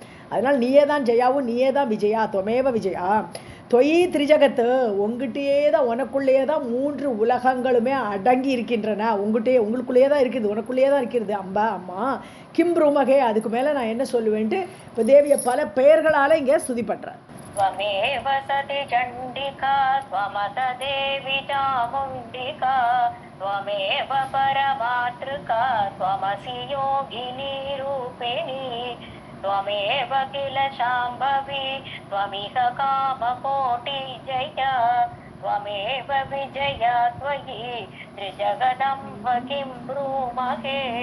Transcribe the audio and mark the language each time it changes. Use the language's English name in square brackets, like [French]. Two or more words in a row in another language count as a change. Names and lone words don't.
[Tamil] அதனால் நீயே தான் ஜெயாவும் நீயே தான் விஜயா. [Sanskrit] त्वमेव विजया. त्वयि त्रिजगत्. [Tamil] உங்ககிட்டயே தான், உனக்குள்ளேயே தான் மூன்று உலகங்களுமே அடங்கி இருக்கின்றன. உங்களுக்குள்ளேயே தான் இருக்குது, உனக்குள்ளேயே தான் இருக்கிறது. [Sanskrit] अम्बा अम्मा किं रूमहे. [Tamil] அதுக்கு மேலே நான் என்ன சொல்லுவேன்ட்டு இப்போ தேவியை பல பெயர்களால் இங்கே ஸ்துதி பண்ணுறேன். [Sanskrit] त्वमेव सति चण्डिका त्वमत देवी चामुण्डिका त्वमेव परमातृका त्वमसि योगिनी रूपिणी त्वमेव किल शाम्भवी त्वमिह कामकोटि जया त्वमेव विजया त्वयि त्रिजगदम्ब किं ब्रूमहे.